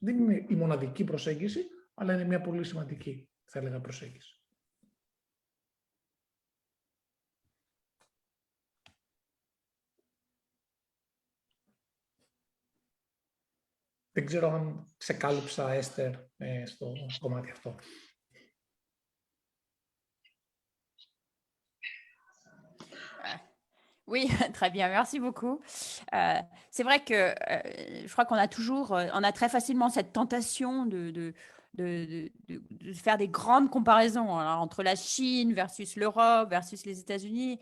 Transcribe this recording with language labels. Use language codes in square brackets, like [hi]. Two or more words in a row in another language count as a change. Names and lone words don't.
[el] Δεν είναι η μοναδική προσέγγιση, αλλά είναι μια πολύ σημαντική, θα έλεγα, προσέγγιση. Δεν ξέρω αν ξεκάλυψα, Έστερ, στο κομμάτι αυτό. [fr] Oui, très bien, merci beaucoup. C'est vrai que je crois qu'on a on a très facilement cette tentation de faire des grandes comparaisons entre la Chine versus l'Europe versus les États-Unis.